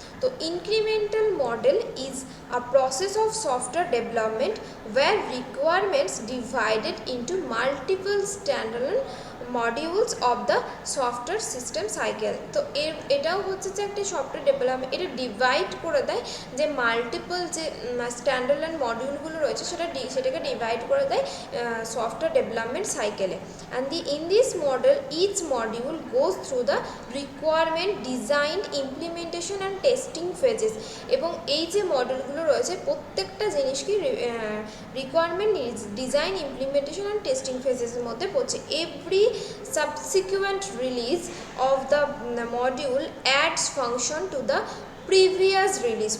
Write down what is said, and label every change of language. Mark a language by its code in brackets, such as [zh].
[en] তো incremental model is a process of software development where requirements divided into multiple standard modules of the software system cycle. [bn] তো এটাও হচ্ছে যে একটা software development, এটা divide করে দেয় যে মাল্টিপল যে স্ট্যান্ডার্ড মডিউলগুলো রয়েছে সেটাকে ডিভাইড করে দেয় সফটওয়্যার ডেভেলপমেন্ট সাইকেলে। [en] and in this model each module goes through the requirement, design, implementation and testing phases. [bn] এবং এই যে মডেলগুলো রয়েছে প্রত্যেকটা জিনিস কি requirement, design, implementation and testing ফেজেসের মধ্যে পড়ছে। [en] Every subsequent release of the module adds function to the previous release.